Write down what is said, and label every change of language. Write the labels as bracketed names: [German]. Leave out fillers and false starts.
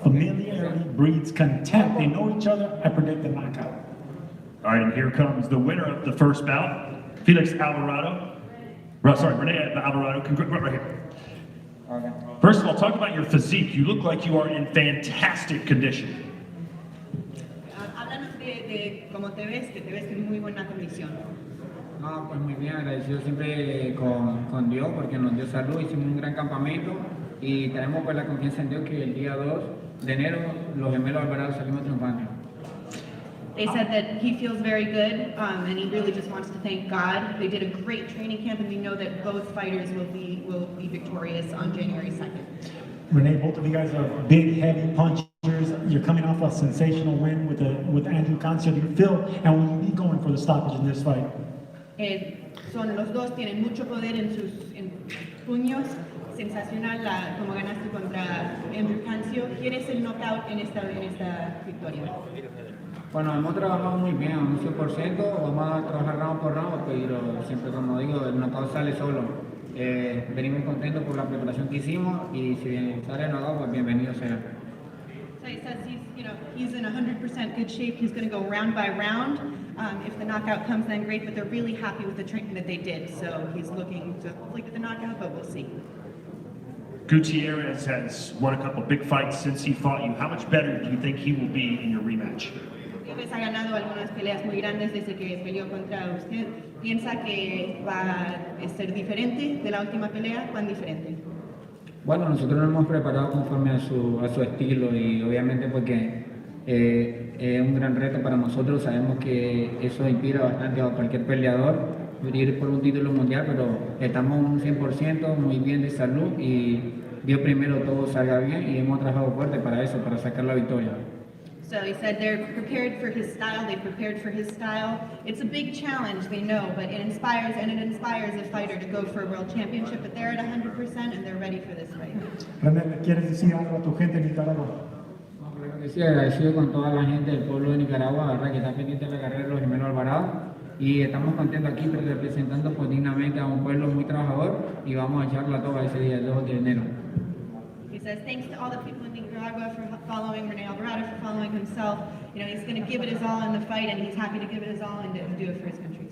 [English] Familiarity breeds contempt. They know each other. I predict a knockout. All right, and here comes the winner of the first bout, Felix Alvarado. Renee Alvarado. Right here. Okay. First of all, talk about your physique. You look like you are in fantastic condition. [Spanish] Háblanos de cómo te ves en muy buena condición. No, pues muy bien, agradecido siempre con Dios porque nos dio salud, hicimos un gran campamento y tenemos pues la confianza en Dios que el día 2 de enero los gemelos Alvarado salimos triunfantes. [English] They said that he feels very good, and he really just wants to thank God. They did a great training camp, and we know that both fighters will be victorious on January 2nd. Renee, both of you guys are big, heavy punchers. You're coming off a sensational win with Andrew Garcia. Do you feel, and will you be going for the stoppage in this fight? [Spanish] Son los dos, tienen mucho poder en sus puños. Sensacional como ganaste contra Andrew Garcia. ¿Quieres el knockout en esta victoria? Bueno, hemos trabajado muy bien, un 100%, vamos a trabajar round por round, pero siempre como digo, el knockout sale solo. Venimos contentos por la preparación que hicimos y si sale el knockout, pues bienvenido sea. [English] So he says he's in 100% good shape. He's going to go round by round. If the knockout comes, then great, but they're really happy with the training that they did. So he's looking to hopefully get the knockout, but we'll see. Gutierrez has won a couple big fights since he fought you. How much better do you think he will be in your rematch? [Spanish] Gutierrez ha ganado algunas peleas muy grandes desde que peleó contra usted. ¿Piensa que va a ser diferente de la última pelea? ¿Cuán diferente? Bueno, nosotros nos hemos preparado conforme a su estilo y obviamente porque es un gran reto para nosotros. Sabemos que eso inspira bastante a cualquier peleador ir por un título mundial, pero estamos un 100% muy bien de salud y Dios primero todo salga bien y hemos trabajado fuerte para eso, para sacar la victoria. [English] So he said they're prepared for his style, they prepared for his style. It's a big challenge, they know, but it inspires a fighter to go for a world championship, but they're at 100% and they're ready for this fight. [Spanish] René, ¿quieres decir algo a tu gente en Nicaragua? Claro que sí, agradecido con toda la gente del pueblo de Nicaragua, ¿verdad? Que está pendiente de la carrera de los gemelos Alvarado y estamos contentos aquí representando pues, dignamente a un pueblo muy trabajador y vamos a echarla toda ese día, el 2 de enero. [English] He says thanks to all the people in Nicaragua for following Renee Alvarado, for following himself. He's going to give it his all in the fight, and he's happy to give it his all and to do it for his country.